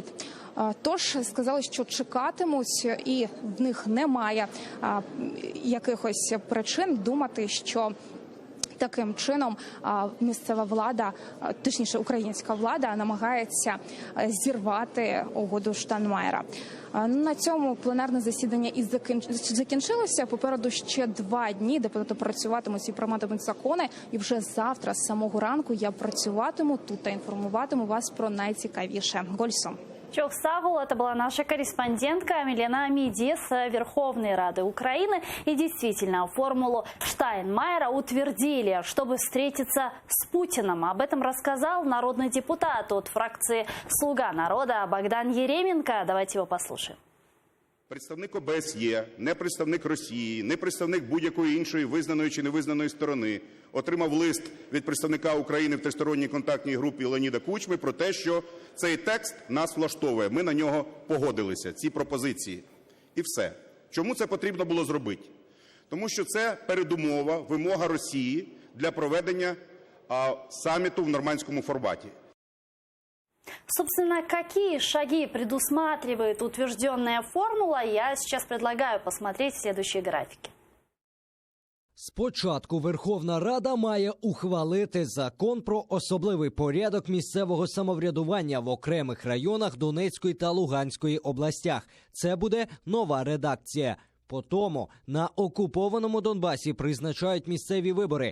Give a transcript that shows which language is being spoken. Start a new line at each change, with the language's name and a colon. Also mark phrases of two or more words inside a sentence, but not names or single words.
Ukrainian: Тож сказали, що чекатимуть, і в них немає якихось причин думати, що таким чином місцева влада, точніше українська влада, намагається зірвати угоду Штайнмаєра. На цьому пленарне засідання і закінчилося. Попереду ще 2 дні депутати працюватимуть і прийматимуть закони. І вже завтра з самого ранку я працюватиму тут та інформуватиму вас про найцікавіше. Гольсом.
Crimean Tatar: Чохсагул,
Russian: это была наша корреспондентка Милена Амиди с Верховной Рады Украины. И действительно, формулу Штайнмаєра утвердили, чтобы встретиться с Путиным. Об этом рассказал народный депутат от фракции «Слуга народа» Богдан Еременко. Давайте его послушаем.
Ukrainian: Представник ОБСЄ, не представник Росії, не представник будь-якої іншої визнаної чи невизнаної сторони отримав лист від представника України в тристоронній контактній групі Леоніда Кучми про те, що цей текст нас влаштовує. Ми на нього погодилися, ці пропозиції. І все. Чому це потрібно було зробити? Тому що це передумова, вимога Росії для проведення саміту в нормандському форматі.
Russian: Собственно, какие шаги предусматривает утвержденная формула, я сейчас предлагаю посмотреть в следующей графике.
Ukrainian: Спочатку Верховна Рада має ухвалити закон про особливий порядок місцевого самоврядування в окремих районах Донецької та Луганської областях. Це буде нова редакція. Потому на окупованому Донбасі призначають місцеві вибори.